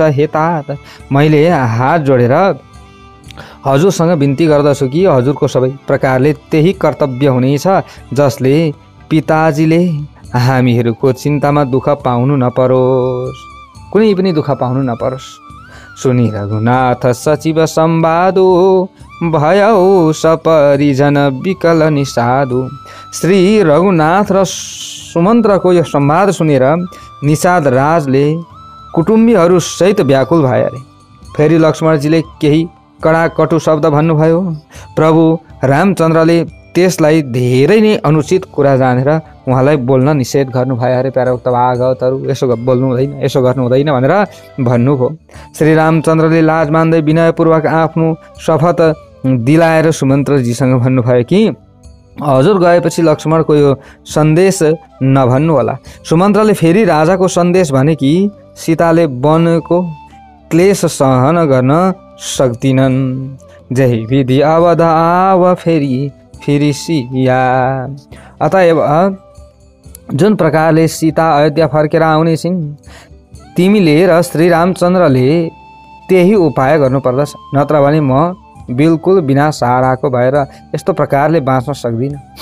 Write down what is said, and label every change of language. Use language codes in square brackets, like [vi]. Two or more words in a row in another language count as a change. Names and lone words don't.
[ne] हे तात, मैले हात जोडेर हजुरसँग बिन्ती गर्दछु कि हजुरको सबै प्रकारले त्यही कर्तव्य हुनेछ जसले पिताजीले हामीहरूको चिन्तामा दुःख पाउनु नपरोस्, कुनै पनि दुःख पाउनु नपरोस्। [awa] सुनि रघुनाथ सचिव संवादो, भयौ सपरिजन विकल निषादु। [ne] श्री रघुनाथ र सुमन्त्रको यो संवाद सुनेर निषाद राजले कुटुम्बीहरू सहित व्याकुल भए अरे। फेरि लक्ष्मणजीले केही कडा कटु शब्द भन्नुभयो। प्रभु रामचन्द्रले त्यसलाई धेरै नै अनुचित कुरा जानेर उहाँलाई बोल्न निषेध गर्नुभयो अरे। प्यारोक्त भागवतहरू, यसो बोल्नु हुँदैन, यसो गर्नु हुँदैन भनेर भन्नुभयो। श्री रामचन्द्रले लाज मान्दै विनयपूर्वक आफ्नो शपथ दिलाएर सुमन्त्रजीसँग भन्नुभयो कि हजुर गएपछि लक्ष्मणको यो सन्देश नभन्नु होला। सुमन्त्रले फेरि राजाको सन्देश भने कि सीताले वनको क्लेश सहन गर्न सक्दिनन्। [awa] जय विधि अवध आव फेरि सिया। [ne] अतएव जुन प्रकारले सीता अयोध्या फर्केर आउने छिन्, तिमीले र श्री रामचन्द्रले त्यही उपाय गर्नुपर्दछ, नत्र भने म बिल्कुल बिना सहाराको भएर यस्तो प्रकारले बाँच्न सक्दिनँ।